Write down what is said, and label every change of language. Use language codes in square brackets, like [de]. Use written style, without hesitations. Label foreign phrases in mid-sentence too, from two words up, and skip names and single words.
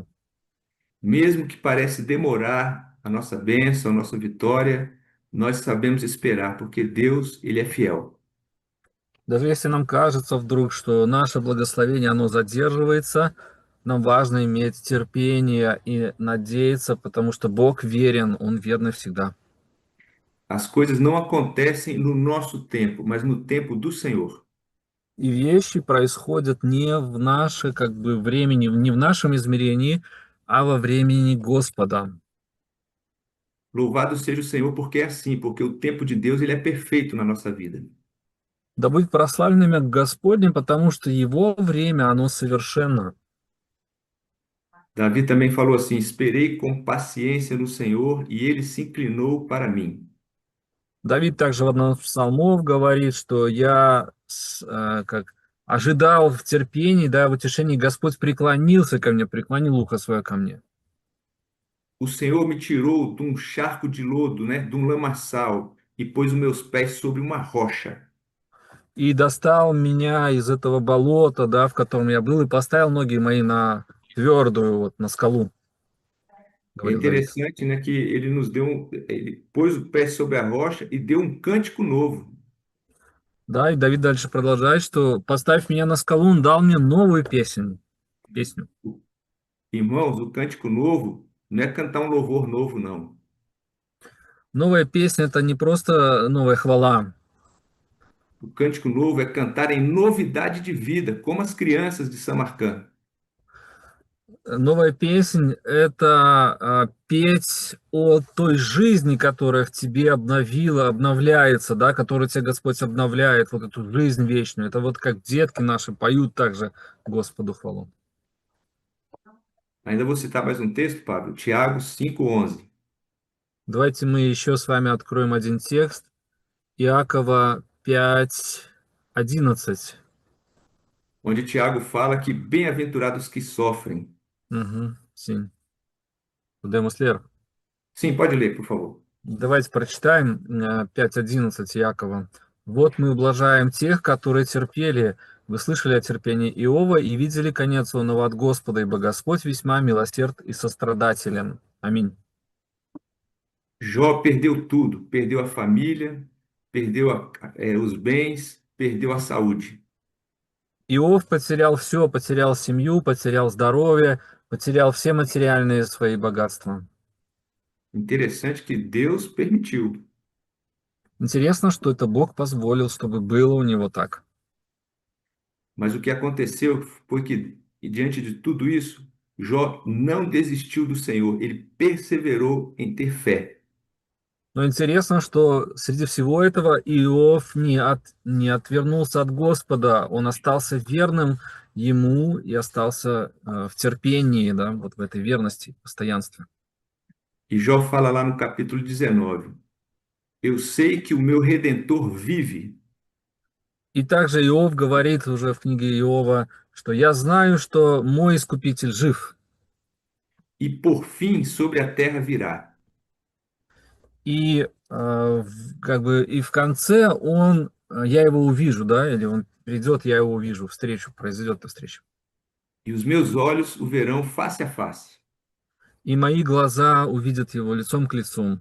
[pt] Mesmo que parece demorar a nossa bênção, a nossa vitória, nós sabemos esperar, porque Deus, ele é fiel. [ru] Даже если нам кажется вдруг, что наше благословение, оно задерживается, нам важно иметь терпение и надеяться, потому что Бог верен, Он верный всегда. [pt] As coisas não acontecem no nosso tempo, mas no tempo do Senhor. [ru] И вещи происходят не в наше, как бы, времени, не в нашем измерении, а во времени Господа. [pt] Louvado seja o Senhor, porque é assim, porque o tempo de Deus, ele é perfeito na nossa vida. [ru] Да будет прославлен имя Господне, потому что Его время, оно совершенно. [pt] Davi também falou assim: esperei com paciência no Senhor e ele se inclinou para mim. [ru] Давид также в одном из псалмов говорит, что я как ожидал в терпении, да, в утешении, Господь преклонился ко мне, преклонил ухо свое ко мне. [pt] O Senhor me tirou de um charco de lodo, né, de um lamaçal, e pôs os meus pés sobre uma rocha. [ru] И достал меня из этого болота, да, в котором я был, и поставил ноги мои на твердую, вот, на скалу, [pt] É [ru] говорил Давид. [pt] interessante, né, que ele pôs o pé sobre a rocha e deu um cântico novo. [ru] Да, и Давид дальше продолжает, что поставив меня на скалу, он дал мне новую песню. [pt] Irmãos, o cântico novo não é cantar um louvor novo, não. [ru] Новая песня– это не просто новая хвала. [pt] O cântico novo é cantar em novidade de vida, como as crianças de Samarcã. [ru] Новая песнь– это петь о той жизни, которая в тебе обновила, обновляется, да, которую тебе Господь обновляет, вот эту жизнь вечную. Это вот как детки наши поют также Господу хвалу. [pt] Ainda vou citar mais um texto, Pablo, Tiago 5:11, [ru] Давайте мы еще с вами откроем один текст. Iacova 5:11. [pt] onde Tiago fala que bem-aventurados que sofrem. Угу, sim. Podemos ler? Sim, pode ler, por favor. [ru] Давайте прочитаем 5:11 Иакова. «Вот мы ублажаем тех, которые терпели. Вы слышали о терпении Иова и видели конец онного от Господа, ибо Господь весьма милосерд и сострадателен». Аминь. [pt] Jó perdeu tudo, perdeu a família, perdeu os bens, perdeu a saúde. [ru] Иов потерял все, потерял семью, потерял здоровье, потерял все материальные свои богатства. [pt] Interessante que Deus permitiu, [ru] Интересно, что это Бог позволил, чтобы было у него так. [pt] mas o que aconteceu foi que, diante de tudo isso, Jó não desistiu do Senhor, ele perseverou em ter fé. [ru] Но интересно, что среди всего этого Иов не отвернулся от Господа, он остался верным ему и остался в терпении, да, вот в этой верности, постоянстве. [pt] E Jó fala lá no capítulo 19: Eu sei que o meu redentor vive, [ru] И также Иов говорит уже в книге Иова, что я знаю, что мой Искупитель жив. [pt] e por fim sobre a terra virá. [ru] И как бы и в конце я его увижу, да, или он придет, я его увижу, встречу, произойдет эта встреча. [pt] E os meus olhos o verão face a face. [ru] И мои глаза увидят его лицом к лицу.